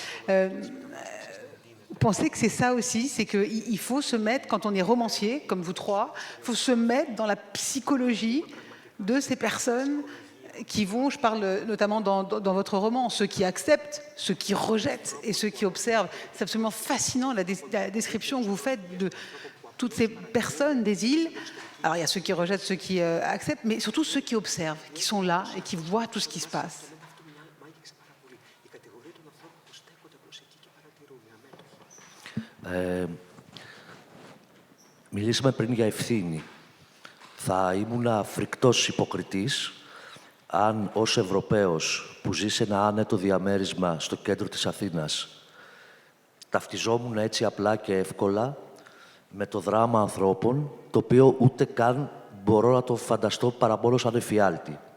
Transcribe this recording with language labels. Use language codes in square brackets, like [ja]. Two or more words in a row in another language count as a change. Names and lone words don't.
[fr] Vous pensez que c'est ça aussi, c'est qu'il faut se mettre, quand on est romancier, comme vous trois, il faut se mettre dans la psychologie de ces personnes qui vont, je parle notamment dans votre roman, ceux qui acceptent, ceux qui rejettent et ceux qui observent. C'est absolument fascinant la description que vous faites de toutes ces personnes des îles. Alors il y a ceux qui rejettent, ceux qui acceptent, mais surtout ceux qui observent, qui sont là et qui voient tout ce qui se passe. [el] Μιλήσαμε πριν για ευθύνη. Θα ήμουν φρικτός υποκριτής αν ως Ευρωπαίος που ζει σε ένα άνετο διαμέρισμα στο κέντρο της Αθήνας ταυτιζόμουν έτσι απλά και εύκολα με το δράμα ανθρώπων, το οποίο ούτε καν μπορώ να το φανταστώ παρά μόνο σαν εφιάλτη.